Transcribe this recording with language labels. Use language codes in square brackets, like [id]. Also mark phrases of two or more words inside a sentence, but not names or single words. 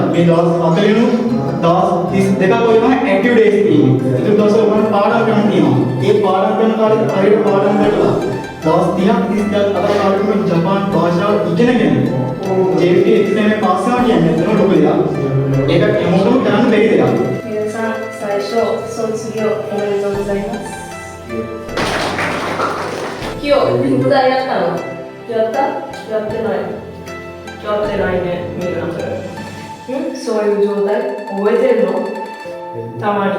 [si] මේ දවස් 40 नु දවස් 32ක් වෙනවා [en] active days [si] තියෙනවා. ඒක දවස් වල පාඩම් කරන්න තියෙනවා. ඒ පාඩම් කරන කාලේ හරියට පාඩම් කරලා දවස් 30ක් 30ක් අතර කාලෙකම ජපාන් භාෂාව ඉගෙනගෙන JFT එක්සෑම් එක පාස් කරනවා කියන්නේ ඒක ලොකු දෙයක්. ඒක හැමෝටම කරන්න බැරි දෙයක්. [ja] 最初卒業おめでとうございます。今日宿題やったの？やった？やってない。やってないね、みんな。そういう状態覚えてるの？たまに。